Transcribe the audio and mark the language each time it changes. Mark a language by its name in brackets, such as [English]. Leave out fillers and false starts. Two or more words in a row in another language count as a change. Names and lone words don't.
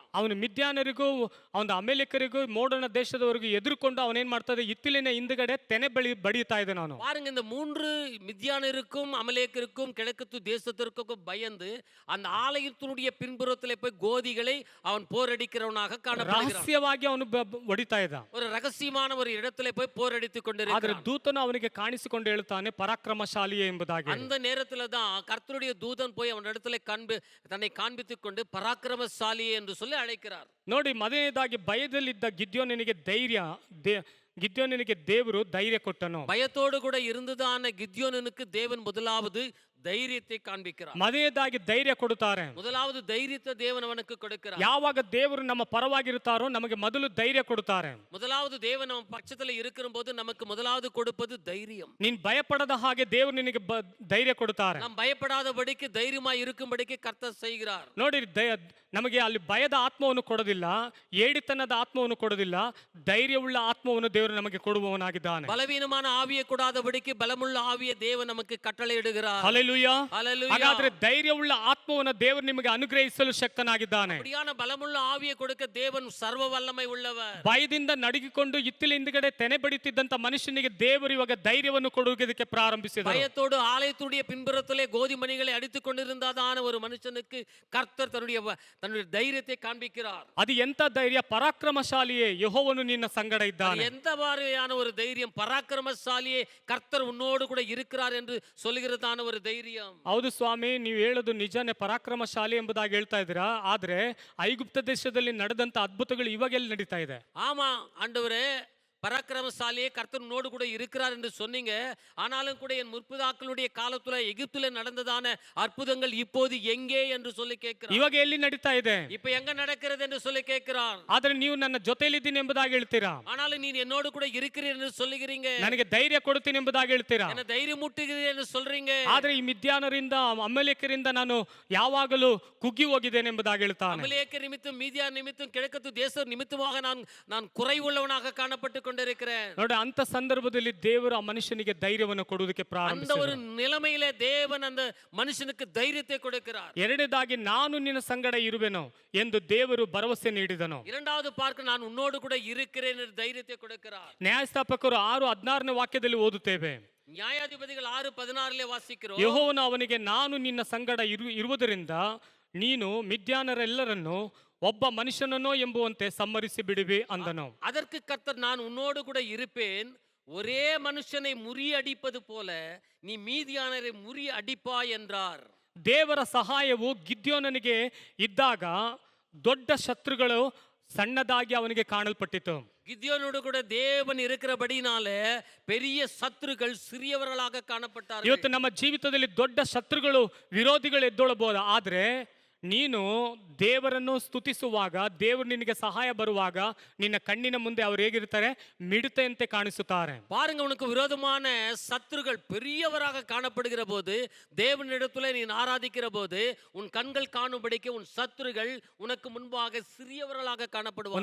[Kannada] ಅವನು ಮಿದ್ಯಾನರಿಗೂ ಅವನ ಅಮೇಲೆಕರಿಗೂ ಮೂಡಣ ದೇಶದವರಿಗೂ ಎದುರುಕೊಂಡು ಅವನೇನ್ ಮಾಡ್ತಾ ಇತ್ತಿಲಿನ ಹಿಂದುಗಡೆ ತೆನೆ ಬಡಿಯುತ್ತಾ ಇದ್ದ. ನಾನು [Tamil] பாருங்க, இந்த 3 மித்யானருக்கும் அமலேக்கருக்கும் கிழக்கு தேசத்திற்கும் பயந்து அந்த ஆலயத்தினுடைய பின்புறத்திலே போய் கோதிகளை அவன் போரடிக்கிறவனாக காணப்படுகிறான். [Kannada] ರಹಸ್ಯವಾಗಿ ಅವನು ಹೊಡಿತಾ ಇದ್ದ. [Tamil] ஒரு ரகசியமான ஒரு இடத்திலே போய் போரடித்துக் [Kannada] ಆದ್ರೆ [Tamil] கொண்டிருக்கிறான். [Kannada] ದೂತನು ಅವನಿಗೆ ಕಾಣಿಸಿಕೊಂಡು ಹೇಳ್ತಾನೆ, ಪರಾಕ್ರಮಶಾಲಿಯೇ ಎಂಬುದಾಗಿ. [Tamil] அந்த நேரத்துல தான் கர்த்தருடைய தூதன் போய் அவன் இடத்துல தன்னை காண்பித்துக் கொண்டு பராக்கிரமசாலியே என்று சொல்லி அழைக்கிறார். [Kannada] ನೋಡಿ, ಮೊದಲನೇದಾಗಿ ಭಯದಲ್ಲಿದ್ದ ಗಿದ್ಯೋನನಿಗೆ ಗಿದ್ಯೋನನಿಗೆ ದೇವರು ಧೈರ್ಯ ಕೊಟ್ಟನು. [Tamil] பயத்தோடு கூட இருந்ததான கித்யோனனுக்கு தேவன் முதலாவது தைரியத்தை காண்பிக்கிறார். [Kannada] ಮೊದಲನೇದಾಗಿ ಧೈರ್ಯ ಕೊಡುತ್ತಾರೆ. [Tamil] முதலாவது தைரியத்தை தேவன் அவனுக்கு கொடுக்கிறார். [Kannada] ಯಾವಾಗ ದೇವರು ನಮ್ಮ ಪರವಾಗಿರುತ್ತಾರೋ ನಮಗೆ ಮೊದಲು ಧೈರ್ಯ ಕೊಡುತ್ತಾರೆ. [Tamil] முதலாவது தேவன் நம்ம பட்சத்துல இருக்கும்போது நமக்கு முதலாவது கொடுப்பது தைரியம். [Kannada] ನೀನ್ ಭಯಪಡದ ಹಾಗೆ ದೇವರು ನಿನಗೆ ಧೈರ್ಯ ಕೊಡುತ್ತಾರೆ. [Tamil] நாம் பயப்படாதபடிக்கு தைரியமா இருக்கும்படிக்கு கர்த்தர் செய்கிறார். [Kannada] ನೋಡಿ, ನಮಗೆ ಅಲ್ಲಿ ಭಯದ ಆತ್ಮವನ್ನು ಕೊಡೋದಿಲ್ಲ, ಏಡಿತನದ ಆತ್ಮವನ್ನು ಕೊಡೋದಿಲ್ಲ, ಧೈರ್ಯವುಳ್ಳ ಆತ್ಮವನ್ನು ದೇವರು ನಮಗೆ ಕೊಡುವವನಾಗಿದ್ದಾನೆ. [Tamil] பலவீனமான ஆவியை கூடாதபடிக்கு பலமுள்ள ஆவியை தேவன் நமக்கு கட்டளையிடுகிறார். [Kannada] ಹಲ್ಲೆಲೂಯಾ. [Tamil] ஹல்லேலூயா. [Kannada] ಹಾಗಾದ್ರೆ ಧೈರ್ಯವುಳ್ಳ ಆತ್ಮವನ್ನು ದೇವರು ನಿಮಗೆ ಅನುಗ್ರಹಿಸಲು ಶಕ್ತನಾಗಿದ್ದಾನೆ. [Tamil] அப்படியான பலமுள்ள ஆவியை கொடுக்க தேவன் சர்வ வல்லமை உள்ளவர். [Kannada] ಭಯದಿಂದ ನಡುಗಿಕೊಂಡು ಇತ್ತಿಲ ಹಿಂದ್ಗಡೆ ತೆನೆ ಬಡಿತಿದ್ದಂತ ಮನುಷ್ಯನಿಗೆ ದೇವರು ಇವಾಗ ಧೈರ್ಯವನ್ನು ಕೊಡುವುದಕ್ಕೆ ಪ್ರಾರಂಭಿಸಿದರು. [Tamil] பயத்தோடு ஆலயத்துடைய பின்புறத்திலே கோதிமணிகளை அடித்துக் கொண்டிருந்ததான ஒரு மனுஷனுக்கு கர்த்தர் தன்னுடைய தைரியத்தை காண்பிக்கிறார். [Kannada] ಅದು ಎಂತ ಧೈರ್ಯ? ಪರಾಕ್ರಮಶಾಲಿಯೇ, ಯೆಹೋವನು ನಿನ್ನ ಸಂಗಡ ಇದ್ದಾನೆ. [Tamil] எந்த மாதிரியான ஒரு தைரியம்? பராக்கிரமசாலியே, கர்த்தர் உன்னோடு கூட இருக்கிறார் என்று சொல்லுகிறதான ஒரு தைரியம். [Kannada] ಹೌದು ಸ್ವಾಮಿ, ನೀವು ಹೇಳೋದು ನಿಜನೇ, ಪರಾಕ್ರಮಶಾಲಿ ಎಂಬುದಾಗಿ ಹೇಳ್ತಾ ಇದ್ದೀರಾ. ಆದ್ರೆ ಐಗುಪ್ತ ದೇಶದಲ್ಲಿ ನಡೆದಂತ ಅದ್ಭುತಗಳು ಇವಾಗೆಲ್ಲಿ ನಡೀತಾ ಇದೆ? [Tamil] ஆமா ஆண்டவரே, பராக்கிரமசாலியே கர்த்தர் உன்னோடு கூட இருக்கிறார் என்று சொன்னீங்க. ஆனாலும் கூட என் முற்பிதாக்களுடைய காலத்துல எகிப்திலே நடந்ததான அற்புதங்கள் இப்போது எங்கே என்று சொல்லி கேட்கிறார். [Kannada] ಇವಾಗ ಎಲ್ಲಿ ನಡೀತಾ ಇದೆ? [Tamil] இப்ப எங்க நடக்கிறது என்று சொல்லி கேட்கிறார். [Kannada] ಆದ್ರೆ ನೀವು ನನ್ನ ಜೊತೆಯಲ್ಲಿದ್ದೀನಿ ಎಂಬುದಾಗಿ ಹೇಳ್ತೀರಾ. [Tamil] ஆனாலும் நீ என்னோடு கூட இருக்கிறீர் என்று சொல்லுகிறீங்க. [Kannada] ನನಗೆ ಧೈರ್ಯ ಕೊಡ್ತೀನಿ ಎಂಬುದಾಗಿ ಹೇಳ್ತೀರಾ. [Tamil] என்ன தைரியம் முட்டுகிறீர் என்று சொல்றீங்க. [Kannada] ಆದ್ರೆ ಈ ಮಿದ್ಯಾನರಿಂದ, ಅಮಲೇಕರಿಂದ ನಾನು ಯಾವಾಗಲೂ ಕುಗ್ಗಿ ಹೋಗಿದ್ದೇನೆ ಎಂಬುದಾಗಿ ಹೇಳ್ತಾನೆ. [Tamil] அமலேக்கர் நிமித்தம், மீதியா நிமித்தம், கிழக்கத்து தேச நிமித்தமாக நான் குறைவுள்ளவனாக காணப்பட்டு கொண்டிருக்கிறேன். [Kannada] ನೋಡಿ, ಅಂತ ಸಂದರ್ಭದಲ್ಲಿ ದೇವರು ಆ ಮನುಷ್ಯನಿಗೆ ಧೈರ್ಯವನ್ನು ಕೊಡುವುದಕ್ಕೆ [Tamil] அந்த [Kannada] ಪ್ರಾರಂಭಿಸಿದರು. [Tamil] ஒரு நிலைமையிலே தேவன் அந்த மனுஷனுக்கு தைரியத்தை கொடுக்கிறார். [Kannada] ಎರಡನೇದಾಗಿ ನಾನು ನಿನ್ನ ಸಂಗಡ ಇರುವೆನು ಎಂದು ದೇವರು ಭರವಸೆ ನೀಡಿದನು. [Tamil] இரண்டாவது பார்க்க நான் உன்னோடு கூட இருக்கிறேன் என்று தைரியத்தை கொடுக்கிறார். [Kannada] ನ್ಯಾಯಸ್ಥಾಪಕರು 6:16 ವಾಕ್ಯದಲ್ಲಿ ಓದುತ್ತೇವೆ. [Tamil] நியாயாதிபதிகள் 6:16 வாசிக்கிறோம். [Kannada] ಯೆಹೋವನು ಅವನಿಗೆ, ನಾನು ನಿನ್ನ ಸಂಗಡ ಇರುವುದರಿಂದ ನೀನು ಮಿದ್ಯಾನರೆಲ್ಲರನ್ನು ಒಬ್ಬ ಮನುಷ್ಯನನ್ನೋ ಎಂಬುವಂತೆ ಸಂಹರಿಸಿ ಬಿಡುವಿ ಅಂದನು. [Tamil] அதற்கு கர்த்தர், நான் உன்னோடு கூட இருப்பேன், ஒரே மனுஷனை முறியடிப்பது போல நீ மீதியானரை முறியடிப்பாய் என்றார். [Kannada] ದೇವರ ಸಹಾಯವು ಗಿದ್ಯೋನನಿಗೆ ಇದ್ದಾಗ ದೊಡ್ಡ ಶತ್ರುಗಳು ಸಣ್ಣದಾಗಿ ಅವನಿಗೆ ಕಾಣಲ್ಪಟ್ಟಿತು. [Tamil] கித்யோனோடு கூட தேவன் இருக்கிறபடினாலே பெரிய சத்துருக்கள் சிறியவர்களாக காணப்பட்டார்கள். [Kannada] ಇವತ್ತು ನಮ್ಮ ಜೀವಿತದಲ್ಲಿ ದೊಡ್ಡ ಶತ್ರುಗಳು, ವಿರೋಧಿಗಳು ಎದ್ದೊಳಬಹುದು. ಆದ್ರೆ ನೀನು ದೇವರನ್ನು ಸ್ತುತಿಸುವಾಗ, ದೇವರು ನಿನಗೆ ಸಹಾಯ ಬರುವಾಗ ನಿನ್ನ ಕಣ್ಣಿನ ಮುಂದೆ ಅವರು ಹೇಗಿರ್ತಾರೆ? ಮಿಡತೆಯಂತೆ ಕಾಣಿಸುತ್ತಾರೆ. [Tamil] பாருங்க, உனக்கு விரோதமான சத்துருக்கள் பெரியவராக காணப்படுகிற போது, தேவனிடத்துல நீ ஆராதிக்கிற போது உன் கண்கள் காணும்படிக்கு உன் சத்துருக்கள் உனக்கு முன்பாக சிறியவர்களாக காணப்படுவார்கள்.